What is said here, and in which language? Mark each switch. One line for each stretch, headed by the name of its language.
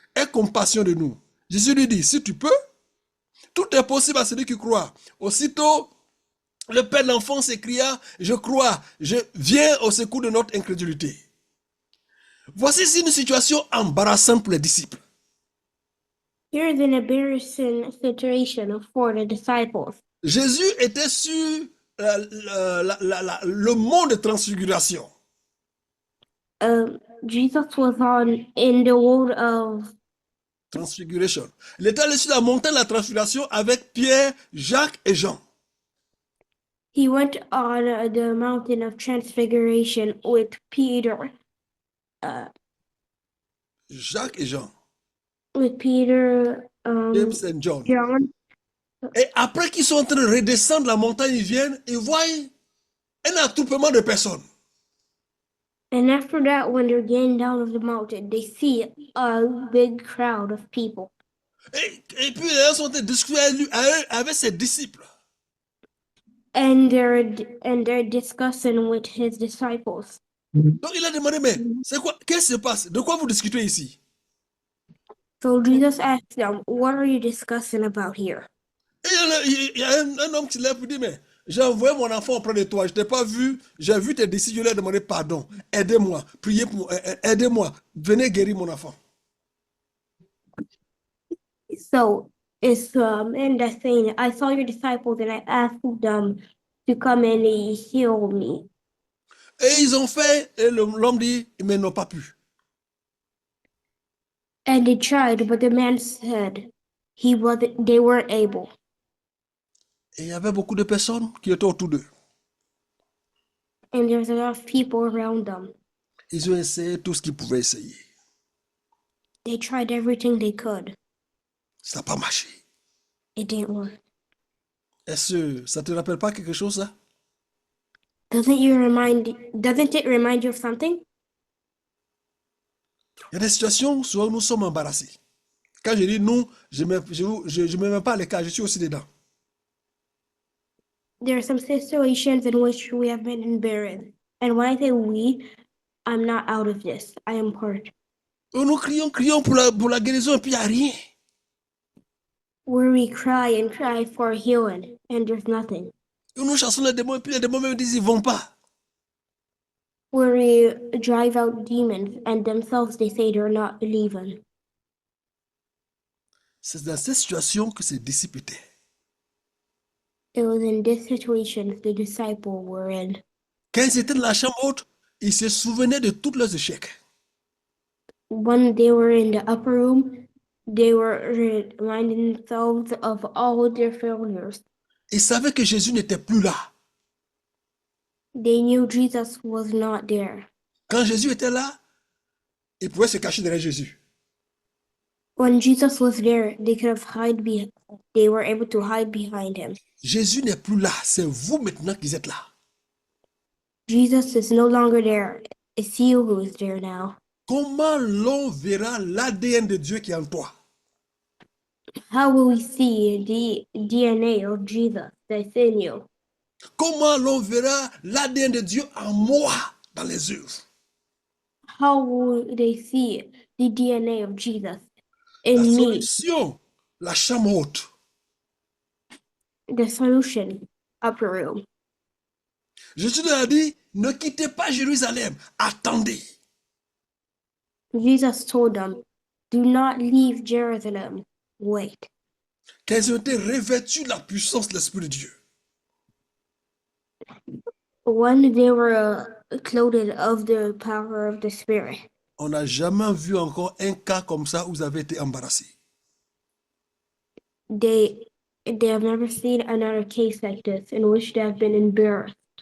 French: Aie compassion de nous. Jésus lui dit, si tu peux, tout est possible à celui qui croit. Aussitôt, le père de l'enfant s'écria, je crois, je viens au secours de notre incrédulité. Voici une situation embarrassante pour les disciples.
English: Here is an embarrassing situation for the disciples.
French: Jésus était sur le mont de transfiguration.
English: Jesus was in the world of Transfiguration.
French: Il était allé sur la montagne de la transfiguration avec Pierre, Jacques et Jean.
English: He went on the mountain of transfiguration with Peter.
French: Jacques et Jean.
English: With Peter, James and John. John.
French: Et après qu'ils sont en train de redescendre la montagne, ils viennent et voient un attroupement de personnes.
English: And after that, when they're getting down of the mountain, they see a big crowd of people.
French: Et puis ils sont en train de discuter avec ses disciples.
English: And they're discussing with his disciples.
French: Donc il a demandé, mais c'est quoi? Qu'est-ce qui se passe? De quoi vous discutez ici?
English: So Jesus asked them, what are you discussing about here?
French: Et il y a un homme qui lève et dit, mais j'ai envoyé mon enfant auprès de toi, je ne t'ai pas vu, j'ai vu tes disciples, je leur ai demandé pardon, aidez-moi, priez pour moi, aidez-moi, venez guérir mon enfant.
English: So it's and that's saying, I saw your disciples and I asked them to come and heal me.
French: Et ils ont fait, et l'homme dit, mais ils n'ont pas pu.
English: And they tried, but the man said they weren't able.
French: Et il y avait beaucoup de personnes qui étaient autour d'eux.
English: And there's a lot of people around them.
French: Ils ont essayé tout ce qu'ils pouvaient essayer.
English: They tried everything they could.
French: Ça n'a pas marché.
English: It didn't work.
French: Est-ce que ça ne te rappelle pas quelque chose, ça?
English: Doesn't it remind you of something?
French: Il y a des situations où nous sommes embarrassés. Quand je dis nous, je ne me mets pas à l'écart, je suis aussi dedans.
English: There are some situations in which we have been embarrassed. And when I say we, I'm not out of this. I am part.
French: Nous crions pour la guérison et puis il n'y a rien.
English: Where we cry and cry for healing, and there's nothing.
French: Nous chassons les démons et puis les démons même disent ils ne vont pas.
English: Where we drive out demons, and themselves they say they're not leaving.
French: C'est dans cette situation que ces disciples étaient.
English: It was in this situation the disciples were in.
French: Quand ils étaient dans la chambre haute, ils se souvenaient de tous leurs échecs.
English: When they were in the upper room, they were reminding themselves of all their failures.
French: Ils savaient que Jésus n'était plus là.
English: They knew Jesus was not there.
French: Quand Jésus était là, ils pouvaient se cacher derrière Jésus.
English: When Jesus was there, they were able to hide behind him.
French: Jésus n'est plus là, c'est vous maintenant qui êtes là.
English: Jesus is no longer there. It's you who is there now.
French: Comment l'on verra l'ADN de Dieu qui est en toi?
English: How will we see the DNA of Jesus that's in you?
French: Comment l'on verra l'ADN de Dieu en moi dans les œuvres?
English: How will they see the DNA of Jesus
French: La
English: in me?
French: solution, la chambre haute.
English: The solution, upper room.
French: Jésus leur a dit, ne quittez pas Jérusalem, attendez.
English: Jesus told them, do not leave Jerusalem. Wait.
French: Quand ils ont été revêtus de la puissance de l'Esprit de Dieu.
English: When they were clothed of the power of the Spirit.
French: On n'a jamais vu encore un cas comme ça où vous avez été embarrassé.
English: They have never seen another case like this in which they have been embarrassed.